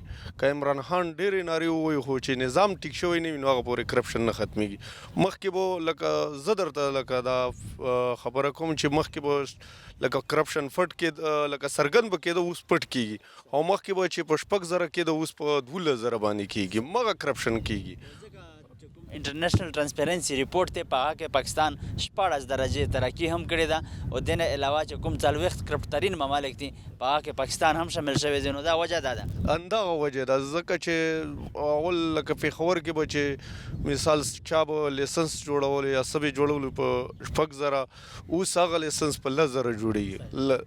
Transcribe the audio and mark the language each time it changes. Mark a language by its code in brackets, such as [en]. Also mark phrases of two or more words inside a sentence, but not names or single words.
[ps] که عمران خان ډېرې نارې ووایي خو چې نظام ټیک شوی نه وي نو هغه پورې کرپشن نه ختمیږي. مخکې به لکه زه درته لکه دا خبره کوم چې مخکې به لکه کرپشن پټ کېده، لکه څرګند به کېده، اوس پټ کېږي، او مخکې به چې په 6,000 کېده اوس په 12,000 باندې کېږي. مغه کرپشن کېږي. [en] International Transparency Report [ps] ته په هغه کې پاکستان 14 درجه ترقی هم کړې ده او د نه علاوه چې کوم 40 کرپټ ترین ممالک دي په هغه کې پاکستان هم شامل شوی دی. نو دا وجه ده همدغه وجه ده، ځکه چې اول لکه پېښور کې به چې مثال چا به لیسنس جوړول یا څه به جوړول په 6,000، اوس هغه لیسنس په 10,000 جوړېږي.